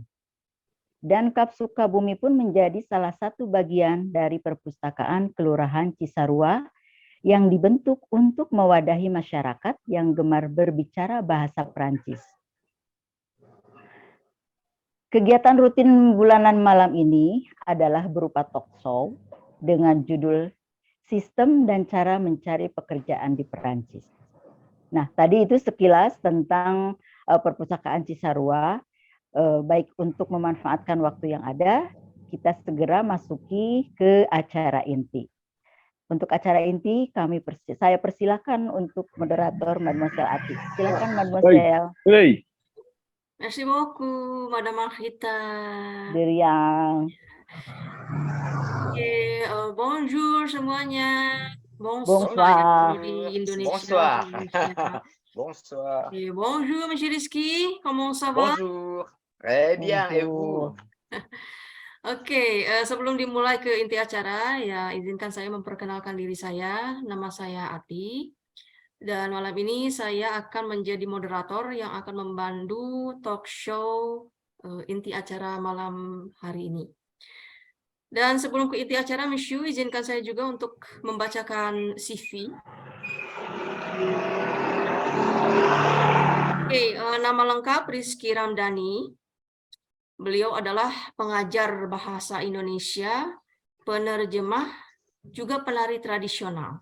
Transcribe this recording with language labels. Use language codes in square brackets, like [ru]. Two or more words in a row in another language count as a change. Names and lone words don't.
[id] Dan KAP Sukabumi pun menjadi salah satu bagian dari perpustakaan Kelurahan Cisarua yang dibentuk untuk mewadahi masyarakat yang gemar berbicara bahasa Prancis. Kegiatan rutin bulanan malam ini adalah berupa [en] talk show [id] dengan judul Sistem dan Cara Mencari Pekerjaan di Perancis. Nah, tadi itu sekilas tentang perpustakaan Cisarua. Baik untuk memanfaatkan waktu yang ada, kita segera masuki ke acara inti. Untuk acara inti, saya persilakan untuk moderator Mademoiselle Ati. Silakan Mademoiselle. Hey. [fr] Merci beaucoup, Madame Marita. Diriang. [id] Oke, bonjour semuanya. [fr] Bonsoir. [id] Di Indonesia. [fr] Bonsoir. Bonsoir. Et bonjour, Monsieur Rizky. Comment ça va? Bonjour. Très bien, et vous? [id] Oke, sebelum dimulai ke inti acara, ya izinkan saya memperkenalkan diri saya. Nama saya Ati. Dan malam ini saya akan menjadi moderator yang akan membantu [en] talk show [id] inti acara malam hari ini. Dan sebelum ke inti acara, Monsieur, izinkan saya juga untuk membacakan CV. Oke, nama lengkap Rizky Ramdhani. Beliau adalah pengajar bahasa Indonesia, penerjemah, juga penari tradisional.